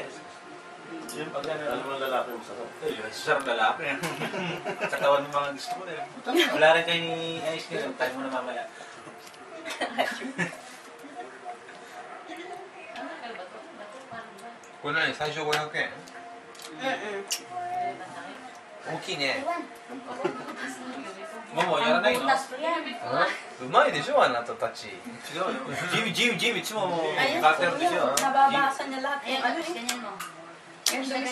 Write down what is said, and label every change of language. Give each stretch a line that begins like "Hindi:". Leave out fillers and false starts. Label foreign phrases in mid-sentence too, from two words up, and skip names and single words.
Filipino: Yung pag alam mo lalaki mo sarap. Sarap lalaki. Katawan ng mga gusto ko eh. Wala rin kayong ayos nyo. Tayo mo na mamaya. Kung ano,
Japanese: 最初500円? 大きいね。ももやらないの? うまいでしょあなたたち。違うよ。ジムいつも買ってるでしょ。
Filipino: Nababasa niya lahat. Ayun, ganyan mo.